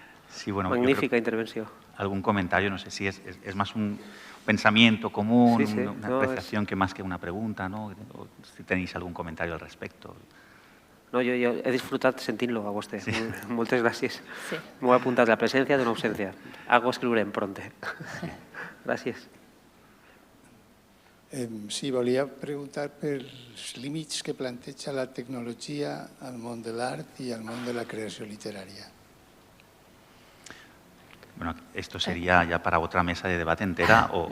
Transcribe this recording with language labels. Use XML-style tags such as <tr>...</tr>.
<es>Sí, bueno,</es> <ca>Magnífica intervenció.</ca> <es>Algún comentario, no sé si es más un pensamiento común, Sí, sí. una apreciación que más que una pregunta, ¿no? O si tenéis algún comentario al respecto.</es> <ca>No, jo he disfrutat sentint-lo a vostè. Sí. Moltes gràcies. Sí. M'ho he apuntat, la presència d'una ausència. Algo escriurem pronte. Gràcies. Sí, volia preguntar pels límits que planteja la tecnologia al món de l'art i al món de la creació literària.</ca> <es>Bueno, esto sería ya para otra mesa de debate entera o...</es>